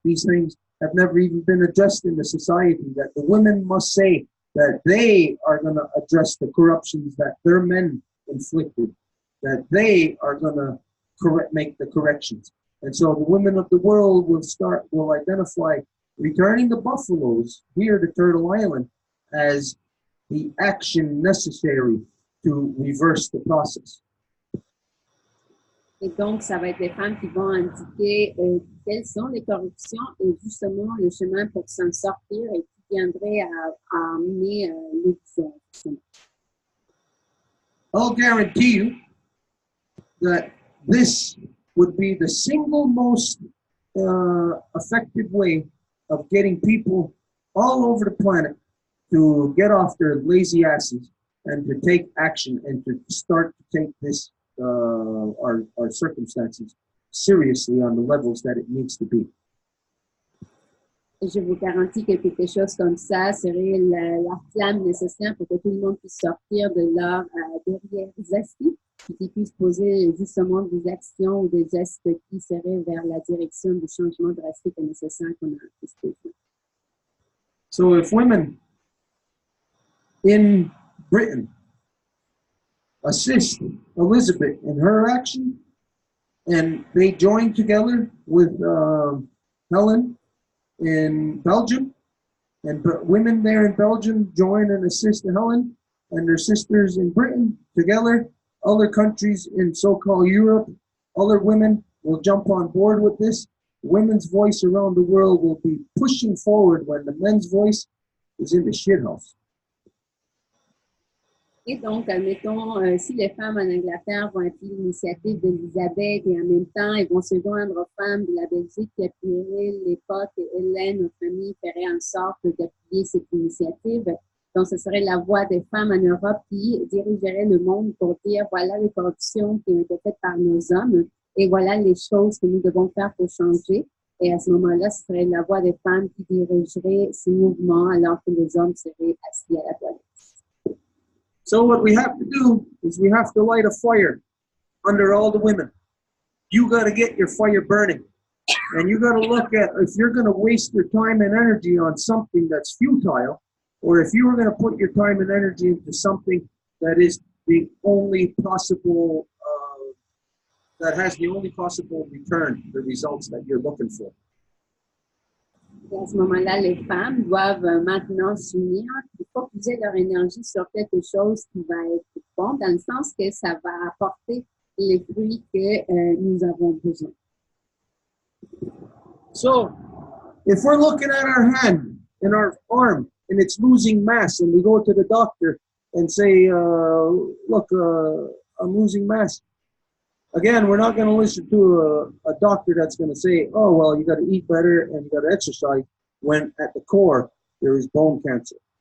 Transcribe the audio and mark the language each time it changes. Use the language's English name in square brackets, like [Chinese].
[English] These things have never even been addressed in the society, that the women must say that they are going to address the corruptions that their men inflicted, that they are going to make the corrections. And so the women of the world will identify returning the buffaloes here to Turtle Island as the action necessary to reverse the process. [French] Et donc, ça va être les femmes qui vont indiquer quelles sont les corruptions et justement le chemin pour s'en sortir et qui viendrait à amener le vision. [English] I'll guarantee you that this would be the single most effective way of getting people all over the planet to get off their lazy asses and to take action and to start to take this our circumstances seriously on the levels that it needs to be. [French] Je vous garantis que quelque chose comme ça serait la flamme nécessaire pour que tout le monde puisse sortir de leur derrière assis et qu'ils puissent poser justement des actions ou des gestes qui seraient vers la direction du changement drastique et nécessaire qu'on a besoin. [English] So if women in Britain assist Elizabeth in her action, and they join together with Helen in Belgium, and women there in Belgium join and assist Helen and their sisters in Britain together. Other countries in so-called Europe, other women will jump on board with this, women's voice around the world will be pushing forward when the men's voice is in the shithouse. [French] Et donc, admettons, si les femmes en Angleterre vont appuyer l'initiative d'Elisabeth et en même temps, elles vont se joindre aux femmes de la Belgique qui appuieraient l'époque et Hélène, notre amie, ferait en sorte d'appuyer cette initiative. Donc, ce serait la voix des femmes en Europe qui dirigerait le monde pour dire voilà les corruptions qui ont été faites par nos hommes et voilà les choses que nous devons faire pour changer. Et à ce moment-là, ce serait la voix des femmes qui dirigerait ces mouvements alors que les hommes seraient assis à la toilette. [English] So what we have to do is we have to light a fire under all the women. You got to get your fire burning. And you got to look at if you're going to waste your time and energy on something that's futile, or if you were going to put your time and energy into something that is the only possible, that has the only possible return, the results that you're looking for. [French] Et à ce moment-là, les femmes doivent maintenant s'unir et focaliser leur énergie sur quelque chose qui va être bon, dans le sens que ça va apporter les fruits que nous avons besoin. [English] So, if we're looking at our hand and our arm and it's losing mass, and we go to the doctor and say, look, I'm losing mass. Again, we're not going to listen to a doctor that's going to say, oh, well, you got to eat better and you got to exercise, when at the core there is bone cancer.